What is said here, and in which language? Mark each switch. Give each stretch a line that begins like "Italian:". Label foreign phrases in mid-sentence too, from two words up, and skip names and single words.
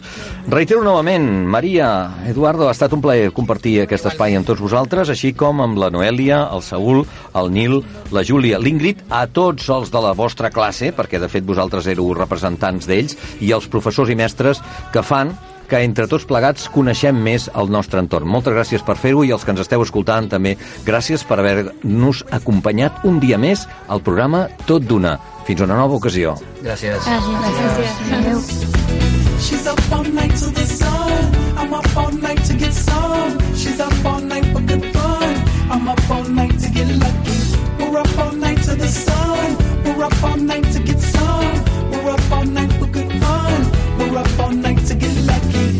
Catalan: Reitero novament, Maria, Eduardo, ha estat un plaer compartir aquest espai amb tots vosaltres, així com amb la Noèlia, el Saúl, el Nil, la Júlia, l'Ingrid, a tots els de la vostra classe, perquè de fet vosaltres éreu representants d'ells, i els professors i mestres que fan que entre tots plegats coneixem més el nostre entorn. Moltes gràcies per fer-ho i els que ens esteu escoltant també gràcies per haver-nos acompanyat un dia més al programa Tot d'Una. Fins una nova ocasió. Gràcies. Gràcies.
English: She's up all night till the sun. I'm up all night to get some. She's up all night for good fun. I'm up all night to get lucky. We're up all night to the sun. We're up all night to get some. We're up all night for good fun. We're up all night to get lucky.